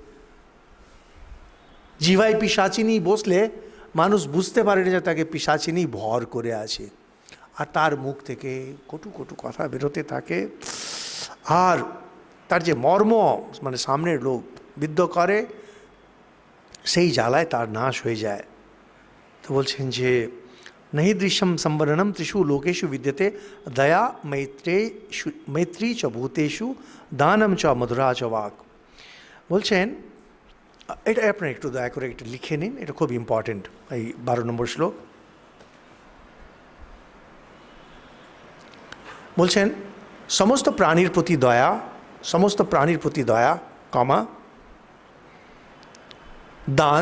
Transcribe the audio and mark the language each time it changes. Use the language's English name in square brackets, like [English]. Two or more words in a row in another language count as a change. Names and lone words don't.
[Bangla] জিহ্বায় পিশাচিনী বসলে মানুষ বুঝতে পারে না যে তাকে পিশাচিনী ভর করে আছে। আর তার মুখ থেকে কটু কটু কথা বেরোতে থাকে। আর তার যে মর্ম, মানে সামনের লোক বিদ্ধ করে, সেই জ্বালায় তার নাশ হয়ে যায়। তো বলছেন যে [Sanskrit] नहीं दृश्यम संवरणम त्रिषु लोकेषु विद्यते दया मैत्री च भूतेषु दानम च मधुरा च वाक्। [Bangla] বলছেন এটা আপনারা একটু দয়া করে একটু লিখে নিন, এটা খুব ইম্পর্টেন্ট। এই 12 নম্বর শ্লোক বলছেন সমস্ত প্রাণীর প্রতি দয়া, সমস্ত প্রাণীর প্রতি দয়া কমা দান।